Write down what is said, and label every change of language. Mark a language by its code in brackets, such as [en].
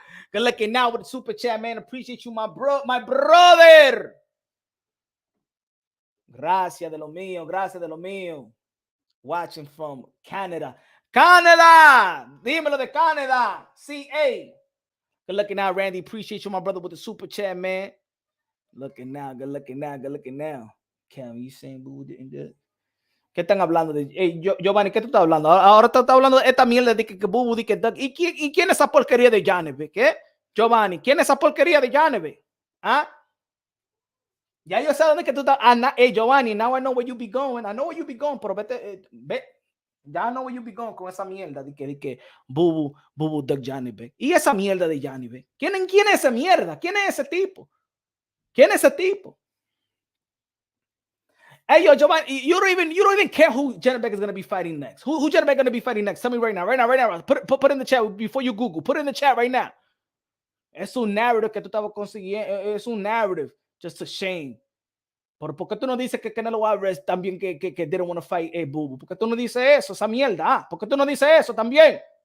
[en] Good looking now with the super chat, man. Appreciate you, my brother. [es] Gracias de lo mío, gracias de lo mío. [en] Watching from Canada. Canada! [es] Dímelo de Canada. [en] CA. Good looking now, Randy. Appreciate you, my brother, with the super chat, man. Looking now, good looking now. Cam, you saying boo didn't do it? [es] ¿Qué están hablando de? Hey, Giovanni, ¿qué tú estás hablando? Ahora tú estás hablando de esta mierda de que Bubu, de que Doug. ¿Y quién es esa porquería de Janeve? ¿Qué? Giovanni, ¿quién es esa porquería de Janeve? ¿Ah? Ya yo sé dónde que tú estás. [en] Hey, Giovanni, now I know where you be going. I know where you be going, [es] pero vete, [en] ya know where you be going [es] con esa mierda de que Bubu, Doug Janeve. Y esa mierda de Janeve. ¿Quién es esa mierda? ¿Quién es ese tipo? ¿Quién es ese tipo? [en] Hey, yo, Giovanni, you don't even care who Janibek is going to be fighting next. Who Janibek going to be fighting next? Tell me right now. Put in the chat before you Google. Put it in the chat right now. [es] Es un narrative que tú estabas consiguiendo. Es un narrative. [en] Just a shame. [es] ¿Por qué tú no dices que Canelo Alvarez también que [en] didn't want to fight a [es] Bubu? ¿Por qué tú no dices eso? Esa mierda. ¿Por qué tú no dices eso también?